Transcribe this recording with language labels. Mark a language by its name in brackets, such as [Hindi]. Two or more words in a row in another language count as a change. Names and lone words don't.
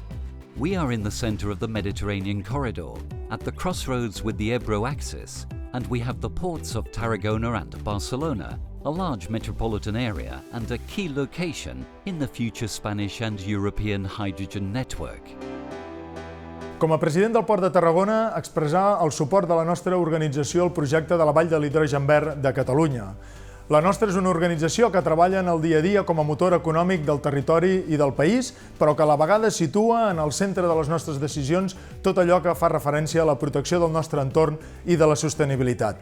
[English] We are in the center of the Mediterranean corridor, at the crossroads with the Ebro axis, and we have the ports of Tarragona and Barcelona, a large metropolitan area and a key location in the future Spanish and European hydrogen network. [Catalan] Com a president del Port de Tarragona, expressar el suport de la nostra organització al projecte de la Vall de l'Hidrogen Verd de Catalunya. La nostra és una organització que treballa en el dia a dia com a motor econòmic del territori i del país, però que a la vegada situa en el centre de les nostres decisions tot allò que fa referència a la protecció del nostre entorn i de la sostenibilitat.